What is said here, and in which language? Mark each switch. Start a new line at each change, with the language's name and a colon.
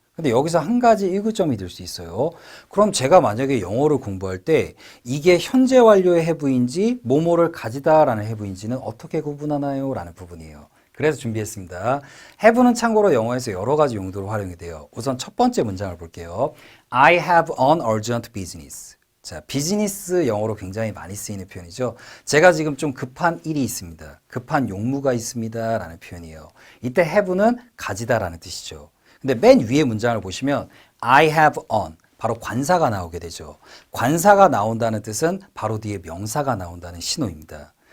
Korean: 근데 여기서 한 가지 의구점이 들 수 있어요. 그럼 제가 만약에 영어를 공부할 때 이게 현재 완료의 have인지 뭐뭐를 가지다라는 have인지는 어떻게 구분하나요? 라는 부분이에요. 그래서 준비했습니다. have는 참고로 영어에서 여러 가지 용도로 활용이 돼요. 우선 첫 번째 문장을 볼게요.
English: I have an urgent business.
Korean: 자, 비즈니스 영어로 굉장히 많이 쓰이는 표현이죠. 제가 지금 좀 급한 일이 있습니다. 급한 용무가 있습니다. 라는 표현이에요. 이때 have는 가지다라는 뜻이죠. 근데 맨 위에 문장을 보시면
English: I have on,
Korean: 바로 관사가 나오게 되죠. 관사가 나온다는 뜻은 바로 뒤에 명사가 나온다는 신호입니다.